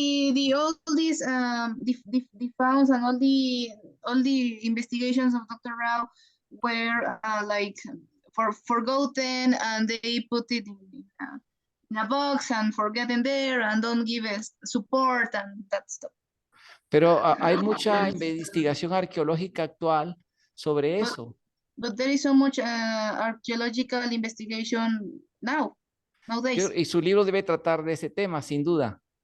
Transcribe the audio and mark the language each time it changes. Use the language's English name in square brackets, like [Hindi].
[English] All these the founds and all the investigations of Dr. Rao were like forgotten, and they put it in a box and forget in there and don't give us support and that stuff. [Spanish] Pero hay mucha investigación arqueológica actual sobre eso. [English] But there is so much archaeological investigation nowadays. [Spanish] Y su libro debe tratar de ese tema, sin duda.